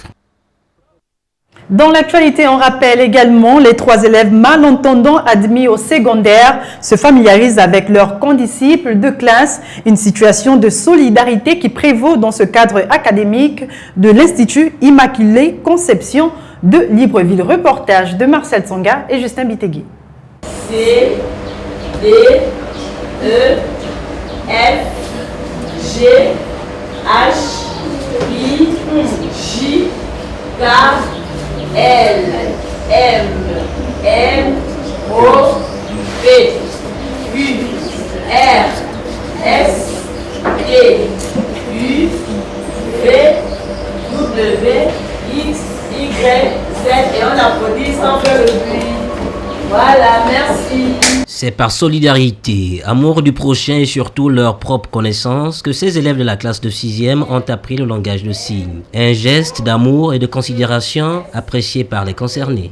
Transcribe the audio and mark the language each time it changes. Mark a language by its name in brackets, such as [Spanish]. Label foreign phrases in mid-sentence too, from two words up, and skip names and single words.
[French] Dans l'actualité, on rappelle également les 3 élèves malentendants admis au secondaire se familiarisent avec leurs condisciples de classe, une situation de solidarité qui prévaut dans ce cadre académique de l'Institut Immaculée Conception de Libreville. Reportage de Marcel Tsanga et Justin Bitegui. C, D, E, F, G, H, I, J, K, L, M, N, O, P, Q, R, S, T, U, V, W, X, Y, Z et on applaudit sans faire le bruit. Voilà, merci. C'est par solidarité, amour du prochain et surtout leur propre connaissance que ces élèves de la classe de 6e ont appris le langage de signes. Un geste d'amour et de considération apprécié par les concernés.